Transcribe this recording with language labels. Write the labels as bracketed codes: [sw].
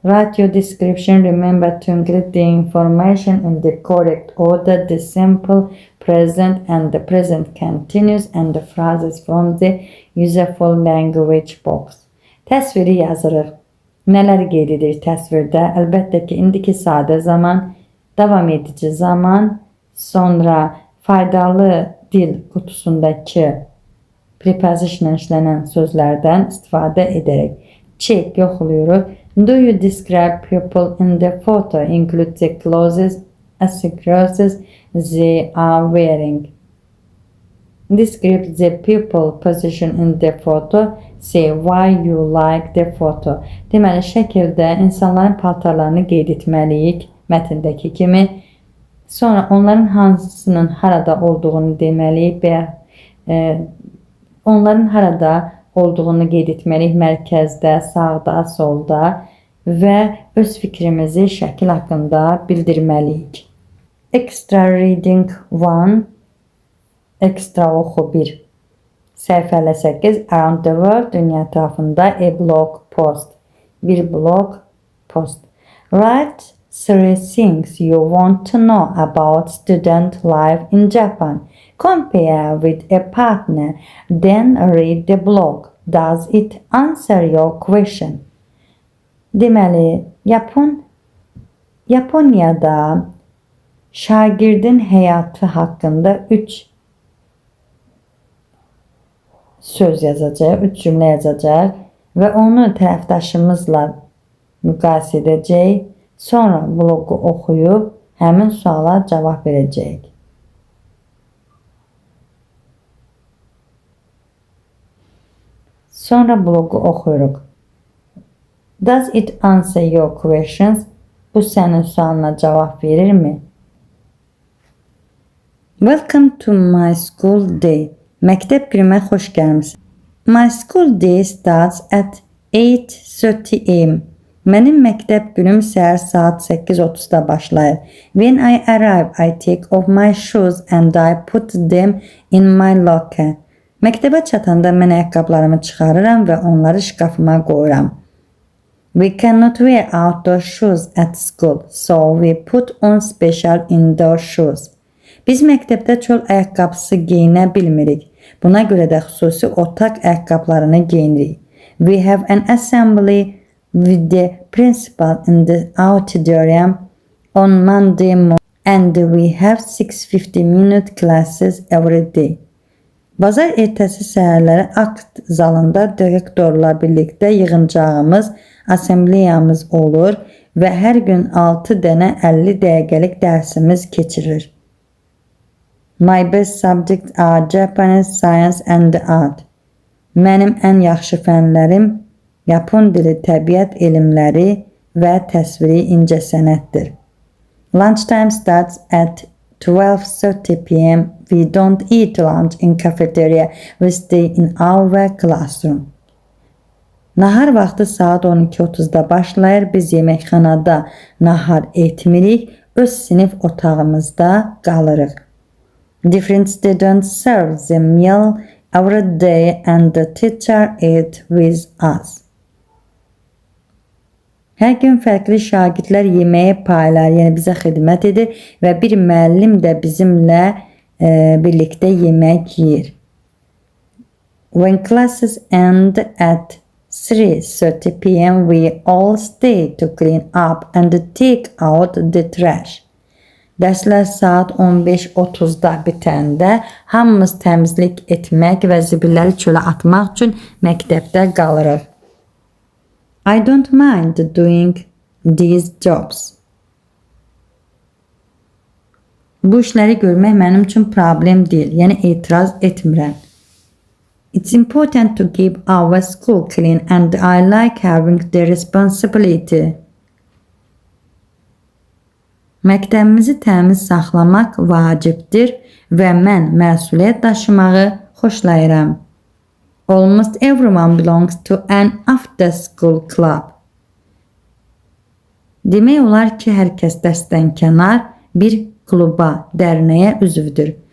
[en] Write your description. Remember to include the information in the correct order, the simple present and the present continuous and the phrases from the useful language box. [az] Təsviri yazırıq. Nələri qeyd edirik təsvirdə? Əlbəttə ki, indiki sadə zaman, davam edici zaman, sonra faydalı dil kutusundakı preposition işlənən sözlərdən istifadə edərək. Check, yoxlayırıq. [en] Do you describe people in the photo? Include the clothes, accessories they are wearing. Describe the people position in the photo. Say why you like the photo. [az] Deməli, şəkildə insanların paltarlarını qeyd etməliyik, mətndəki kimi. Sonra onların hansısının harada olduğunu deməliyik və onların harada olduğunu qeyd etməliyik, mərkəzdə, sağda, solda və öz fikrimizi şəkil haqqında bildirməliyik. [en] Extra reading 1. [az] Ekstra oxu 1. Səhifə 58. [en] Around the world, [az] dünya ətrafında [en] a blog post. [az] Bir blog post. [en] Write 3 things you want to know about student life in Japan. Compare with a partner, then read the blog. Does it answer your question? [az] Deməli, Yaponiyada şagirdin həyatı haqqında 3 söz yazacaq, 3 cümlə yazacaq və onu tərəfdaşımızla müqayisə edəcək. Sonra bloqu oxuyub həmin suala cavab verəcək. Sonra bloqu oxuyuruq. [en] Does it answer your questions? [az] Bu sənin sualına cavab verirmi? [en] Welcome to my school day. [az] Məktəb günümə xoş gəlmisən. [en] My school day starts at 8:30 am. [az] Mənim məktəb günüm səhər saat 8:30-da başlayır. [en] When I arrive, I take off my shoes and I put them in my locker. [az] Məktəbə çatanda mən ayaqqabılarımı çıxarıram və onları şkafıma qoyuram. [en] We cannot wear outdoor shoes at school, so we put on special indoor shoes. [az] Biz məktəbdə çöl ayaqqabısı geyinə bilmirik. Buna görə də xüsusi otaq ayaqqabılarını geyinirik. [en] We have an assembly with the principal in the auditorium on Monday morning and we have 6:50-minute classes every day. [az] Bazar ertəsi səhərləri akt zalında direktorla birlikdə yığıncağımız assembleyamız olur və hər gün 6 dənə 50 dəqiqəlik dərsimiz keçirilir. [en] My best subjects are Japanese, science and art. [az] Mənim ən yaxşı fənlərim Yapon dili, təbiət elmləri və təsviri incəsənətdir. [en] Lunchtime starts at 12:30 p.m. We don't eat lunch in cafeteria. We stay in our classroom. [az] Nahar vaxtı saat 12:30-da başlayır. Biz yeməkxanada nahar etmirik. Öz sinif otağımızda qalırıq. [en] Different students serve the meal every day and the teacher eats with us. [az] Hər gün fərqli şagirdlər yeməyi paylar, yəni bizə xidmət edir və bir müəllim də bizimlə birlikdə yemək yeyir. [en] When classes end at 3:30 p.m. we all stay to clean up and take out the trash. [az] Dərslər saat 15:30-da bitəndə hamımız təmizlik etmək və zibilləri çölə atmaq üçün məktəbdə qalırıq. [en] I don't mind doing these jobs. [az] Bu işləri görmək mənim üçün problem deyil, yəni etiraz etmirəm. [en] It's important to keep our school clean and I like having the responsibility. [az] Məktəbimizi təmiz saxlamaq vacibdir və mən məsuliyyət daşımağı xoşlayıram. [en] Almost everyone belongs to an after-school club. [az] Demək olar ki, hər kəs dərsdən kənar bir kluba, dərnəyə üzvdür.